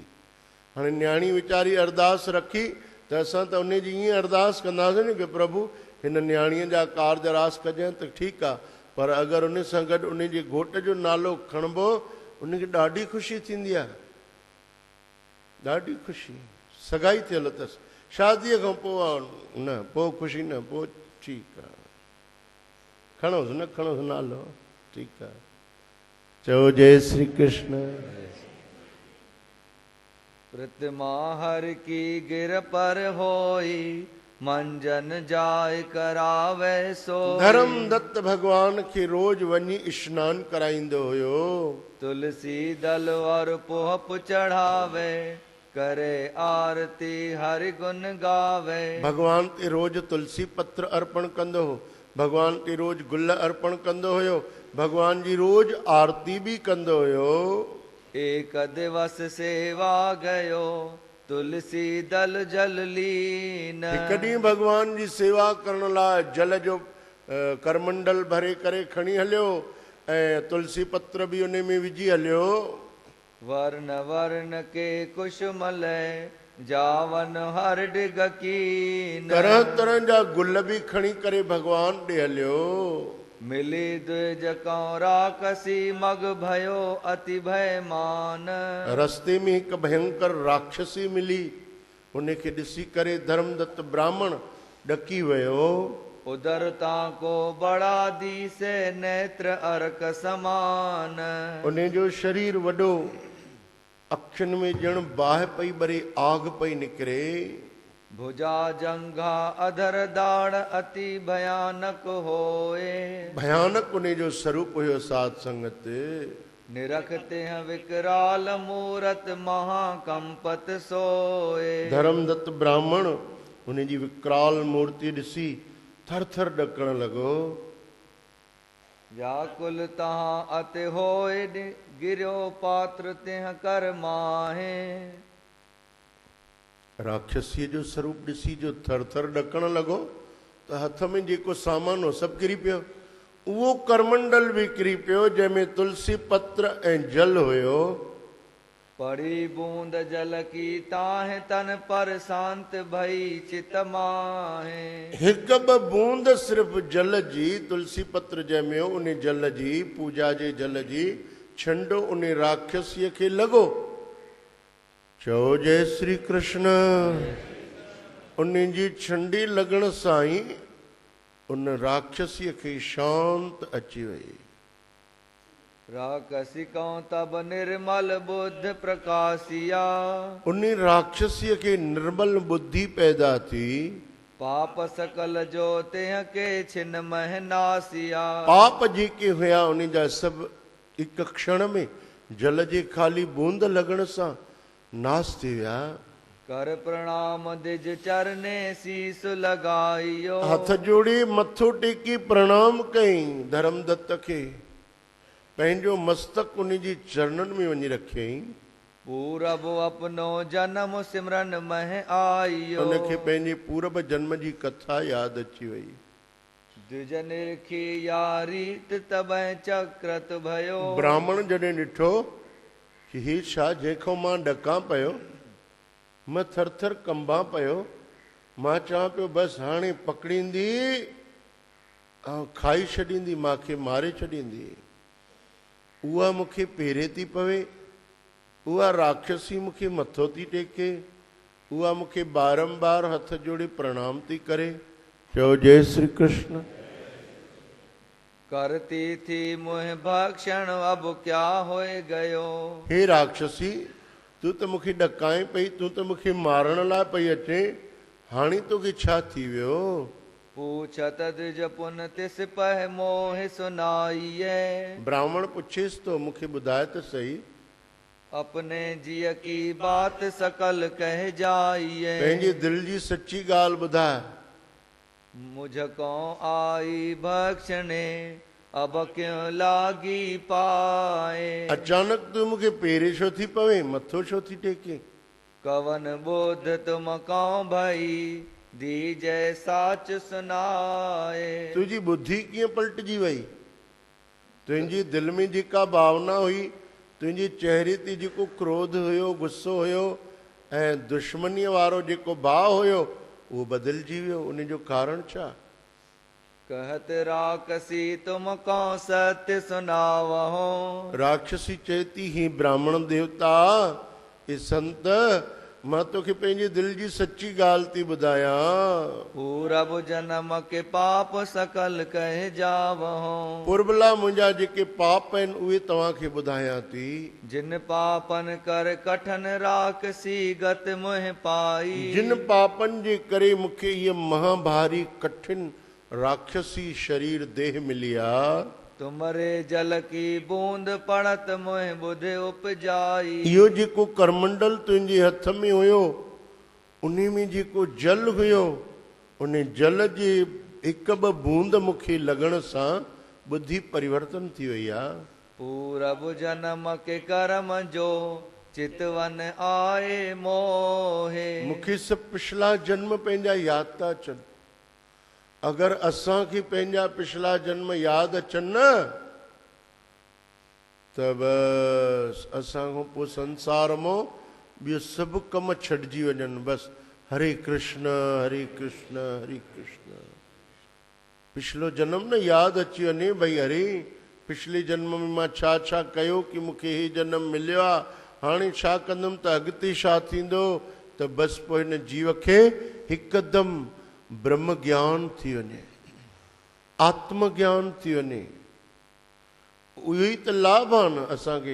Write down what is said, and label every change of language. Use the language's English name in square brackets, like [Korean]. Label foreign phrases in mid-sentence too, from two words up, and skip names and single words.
[Sindhi] हाणे न्याणी वीचारी अरदास रखी त असां त उन जी ईअं अरदास कंदासीं न कि प्रभु हिन न्याणीअ जा कारज रास कजांइ, त ठीकु आहे, पर अगरि उन सां गॾु उन जे घोट जो नालो खणबो, उनखे ॾाढी ख़ुशी थींदी आहे, ॾाढी ख़ुशी। सगाई थियल अथसि, शादीअ खां पोइ न, पोइ ख़ुशी न, पोइ ठीकु आहे, खणोसि न खणोसि नालो, ठीकु आहे। चओ जय श्री कृष्ण। [Hindi] प्रतिमा हर की गिर पर होई, मंजन जाय करावे सो। [Sindhi] धर्म दत्त भगवान खे रोज वञी स्नान कराईंदो हुयो। [Hindi] तुलसी दल और पोहप चढ़ावे, करे आरती हरि गुण गावे। [Sindhi] भगवान ते रोज तुलसी पत्र अर्पण कंदो हो, भगवान ते रोज गुल अर्पण कंदो हुयो, भगवान जी रोज आरती भी कंदो हुयो। [Hindi] एक दिवस सेवा गयो, तुलसी दल जल लीन। [Sindhi] हिकु ॾींहुं भगवान जी सेवा करण लाइ जल जो करमंडल भरे करे खणी हलियो ऐं तुलसी पत्र भी उन में विझी हलियो। [Hindi] वर्ण वर्ण के कुशमल, जावन हर डिग कीन। [Sindhi] तरह तरह जा गुल भी खणी करे भगवान ॾे हलियो। [Hindi] मिली द्विज कौरा कसी, मग भयो अति भयमान। [Sindhi] रस्ते में हिकु भयंकर राक्षसी मिली, उनखे ॾिसी करे धर्मदत्त ब्राह्मण ॾकी वियो। [Hindi] उदरता को बड़ा दीसे, नेत्र अर्क समान। [Sindhi] उन जो शरीर वॾो, अखियुनि में ॼण बाहि पई ॿरे, आग पई निकिरे। [Hindi] भुजा जंघा अधर दाड़, अति भयानक होए। [Sindhi] भयानक उन जो स्वरूप हुयो साध संगत। [Hindi] निरखते हैं विकराल मूरत, महाकंपत सोए। [Sindhi] धर्मदत्त ब्राह्मण उन जी विकराल मूर्ति ॾिसी थर थर ॾकण लॻो। [Hindi] व्याकुल तहां अति होए, गिरियो पात्र तिह कर माहे। [Sindhi] राक्षसीअ जो स्वरूप ॾिसी जो थर थर ॾकण लॻो त हथ में जेको सामान हो सभु किरी पियो। उहो करमंडल भी किरी पियो, जंहिंमें तुलसी पत्र ऐं जल हुयो। [Hindi] पड़ी बूंद जल की ताहे, तन पर शांत भई चित माहे। [Sindhi] हिकु ॿ बूंद सिर्फ़ जल जी, तुलसी पत्र जंहिंमें हो उन जल जी, पूजा जे जल जी छंडो उन राक्षसीअ खे लॻो। चओ जय श्री कृष्ण। उन जी छंडी लॻण सां ई उन राक्षसीअ खे शांत अची वई। [Hindi] राक्षसी कौं तब निर्मल बुद्ध प्रकाशिया। [Sindhi] उन राक्षसीअ खे निर्मल बुद्धि पैदा थी। [Hindi] पाप सकल जो तिह के छिन मह नासिया। [Sindhi] पाप जेके हुया उन जा सभु हिकु क्षण में जल जे खाली बूंद लॻण सां नास थी विया। [Hindi] कर प्रणाम दिज चरने, शीस लगाइयो। [Sindhi] हथ जोड़े मथो टेकी प्रणाम कई धर्मदत्त खे, पंहिंजो मस्तक उन जी चरणनि में वञी रखियईं। [Hindi] पूरब अपनो जन्म सिमरन मह आइयो। [Sindhi] उनखे पंहिंजे पूरब जन्म जी कथा यादि अची वई। [Hindi] द्विज निरखी यारी, तब चक्रत भयो। [Sindhi] ब्राह्मण जॾहिं ॾिठो कि ही छा, जंहिंखां मां ॾकां पियो, मां थर थर कंबां पियो, मां चवां पियो बसि हाणे पकड़ींदी ऐं खाई छॾींदी, मूंखे मारे छॾींदी, उहा मूंखे पेरे थी पवे, उहा राक्षसी मूंखे मथो थी टेके, उहा मूंखे बारंबार हथ जोड़े प्रणाम थी करे। चओ जय श्री कृष्ण। [Hindi] करती थी मुह भक्षण, अब क्या होए गयो। [Sindhi] हे राक्षसी, तूं त मूंखे ॾकाए पई, तूं त मूंखे मारण लाइ पई अचे, हाणे तोखे छा थी वियो। [Hindi] पूछत द्विज पुन तिस पह मोह सुनाइए। [Sindhi] ब्राह्मण पुछेसि तो, मूंखे ॿुधाए त सही। [Hindi] अपने जिय की बात सकल कह जाइए। [Sindhi] पंहिंजे दिल जी सच्ची ॻाल्हि ॿुधाए। [Hindi] मुझको आई भक्षणे, अब क्यों लागी पाए। [Sindhi] अचानक तूं मूंखे पेरे छो थी पवे, मथो छो थी टेके। [Hindi] कवन बोध तुम कौ भई, दीजय साच सुनाए। [Sindhi] तुंहिंजी बुद्धि कीअं पलटिजी वई, तुंहिंजी दिलि में जेका भावना हुई, तुंहिंजे चहिरे ते जेको क्रोध हुयो, गुस्सो हुयो ऐं दुश्मनीअ वारो जेको भाव हुयो, उहो बदिलजी वियो। उन जो कारण छा। [Hindi] कहत राक्षसी तुम कौ सत्य सुनावहो। [Sindhi] राक्षसी चएती ही ब्राह्मण देवता, हे संत, मां तोखे पंहिंजे दिलि जी सची ॻाल्हि थी ॿुधायां। [Hindi] पूरब जन्म के पाप सकल कह जावहो। [Sindhi] पुरबला मुंहिंजा जेके पाप आहिनि उहे तव्हांखे ॿुधायां थी। [Hindi] जिन पापन कर कठन राखसी गत मोह पाई। [Sindhi] जिन पापनि जे करे मूंखे इहा महाभारी कठिन राक्षसी शरीर देह मिली आहे। [Hindi] तुमरे जल की बूंद पड़त मोह बुध उपजाई। [Sindhi] इहो जेको करमंडल तुंहिंजे हथ में हुयो उन में जेको जल हुयो उन जल जे हिकु ॿ बूंद मूंखे लॻण सां बुद्धि परिवर्तन थी वई आहे। [Hindi] पूरब जन्म के कर्म जो चितवन आए मोहे। [Sindhi] मूंखे सभु पिछला जन्म पंहिंजा यादि था अचनि। अगरि असांखे पंहिंजा पिछला जन्म यादि अचनि न त बसि असांखां पोइ संसार मां ॿियो सभु कम छॾिजी वञनि। बसि हरे कृष्ण हरे कृष्ण हरे कृष्ण। पिछलो जन्म न यादि अची वञे भई अरे पिछले जन्म में मां छा छा कयो कि मूंखे हे जन्म मिलियो आहे, हाणे छा कंदुमि त अॻिते छा थींदो, त बसि पोइ हिन जीव खे हिकदमि ब्रह्म ज्ञान थी वञे, आत्म ज्ञान थी वञे। उहो ई त लाभ आहे न असांखे।